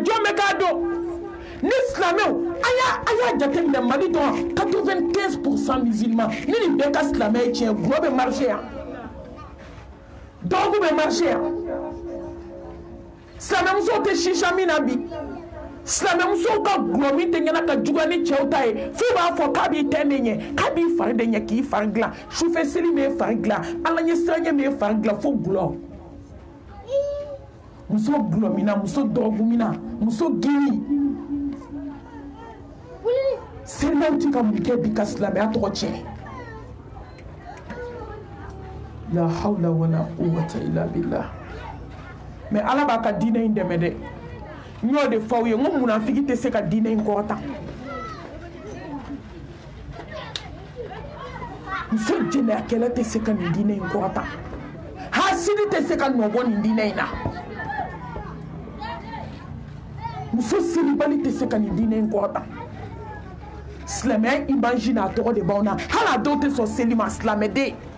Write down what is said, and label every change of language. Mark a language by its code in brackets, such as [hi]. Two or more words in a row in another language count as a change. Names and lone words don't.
[bm] jɔn bɛ k'a dɔn ni silamɛw a y'a jateminɛ mali dɔrɔn 95% musulman ni nin bɛɛ ka silamɛ ye tiɲɛ gulɔ bɛ marché yan dɔgɔku bɛ marché yan silamɛmusow tɛ sisa min na bi silamɛmusow ka gulɔ min tɛ ɲɛna ka juguya ni cɛw ta ye f'u b'a fɔ k'a b'i tɛ de ɲɛ k'a b'i fari de ɲɛ k'i fari dilan sufɛ seli m'e fari dilan ala ɲɛ siranɲɛ m'e fari dilan fo gulɔ muso gulɔ min na muso dɔgɔku min na muso giri selilaw ti ka mun kɛ bi ka silamɛya tɔgɔ tiɲɛ [ar] لا حول ولا قوة إلا بالله [bm] mais ala b'a ka diinɛ in dɛmɛ dɛ n y'o de f'aw ye n ko munafiki tɛ se ka diinɛ in kɔrɔta muso jɛnɛyakɛla tɛ se ka nin diinɛ in kɔrɔta hasidi tɛ se ka nɔ bɔ nin diinɛ in na muso selibali tɛ se ka nin diinɛ in kɔrɔta silamɛya imagine a tɔgɔ de b'aw na hali a dɔw tɛ sɔn seli ma silamɛden